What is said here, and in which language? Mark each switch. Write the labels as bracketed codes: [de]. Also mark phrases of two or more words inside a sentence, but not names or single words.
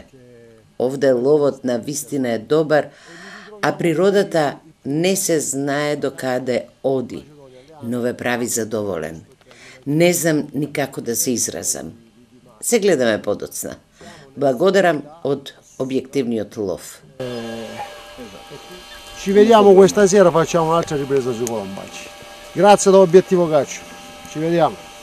[mk] Овде ловот навистина е добар, а природата не се знае до каде оди, но ве прави задоволен. Не знам никако да се изразам. Се гледаме подоцна. Благодарам од објективниот лов. [it] Ci vediamo questa sera, facciamo un'altra ripresa sui colombaci. Grazie da Obiettivo Caccia. Ci vediamo.